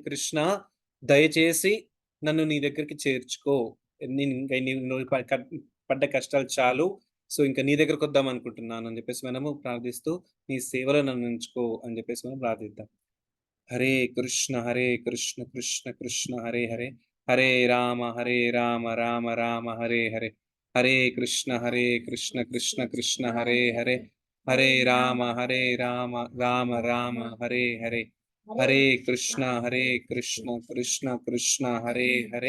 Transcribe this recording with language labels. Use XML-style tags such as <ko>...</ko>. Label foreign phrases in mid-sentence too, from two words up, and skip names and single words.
<te>కృష్ణ దయచేసి నన్ను నీ దగ్గరికి చేర్చుకో. నువ్వు పడ్డ కష్టాలు చాలు. సో, ఇంక నీ దగ్గరకొద్దాం అనుకుంటున్నాను అని జెప్పేసి మనము ప్రార్థిస్తూ, నీ సేవలో నన్నుంచుకో అని జెప్పేసి మనం ప్రార్థిద్దాం. హరే కృష్ణ కృష్ణ కృష్ణ హరే హరే. హరే రామ రామ రామ హరే హరే. హరే కృష్ణ కృష్ణ కృష్ణ హరే హరే. హరే రామ రామ రామ హరే హరే. హరే కృష్ణ కృష్ణ కృష్ణ హరే హరే.</te>